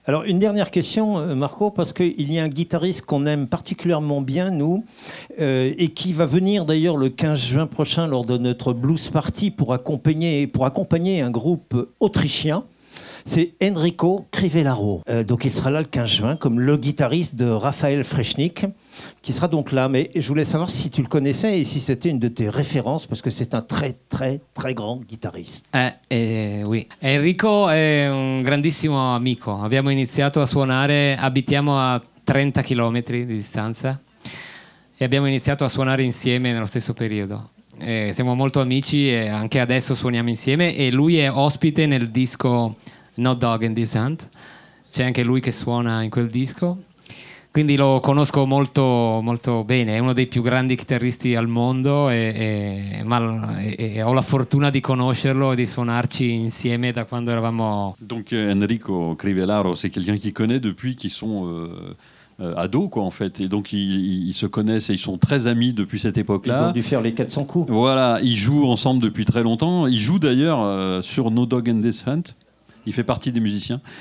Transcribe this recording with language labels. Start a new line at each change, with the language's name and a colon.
French: Alors, une dernière question, Marco, parce qu'il y a un guitariste qu'on aime particulièrement bien, nous, et qui va venir d'ailleurs le 15 juin prochain lors de notre blues party pour accompagner un groupe autrichien. C'est Enrico Crivellaro. Donc il sera là le 15 juin comme le guitariste de Raphaël Frechnik, qui sera donc là. Mais je voulais savoir si tu le connaissais et si c'était une de tes références, parce que c'est un très, très, très grand guitariste. Oui.
Italian: Enrico è un grandissimo amico. Abbiamo iniziato a suonare, abitiamo a 30 km di distanza, e abbiamo iniziato a suonare insieme nello stesso periodo. Siamo molto amici e anche adesso suoniamo insieme, e lui è ospite nel disco No Dog in This Hunt. C'è anche lui che suona in quel disco, quindi lo conosco molto molto bene. È uno dei più grandi chitarristi al mondo e ho la fortuna di conoscerlo e di suonarci insieme da quando eravamo...
French: Donc Enrico Crivellaro, c'è quelqu'un qui connaît depuis qu'ils sont ado, quoi, en fait. Et donc, ils se connaissent et ils sont très amis depuis cette époque-là. Ils ont dû faire les 400 coups. Voilà, ils jouent ensemble depuis très longtemps. Ils jouent d'ailleurs sur No Dog in This Hunt. Il fait partie des musiciens.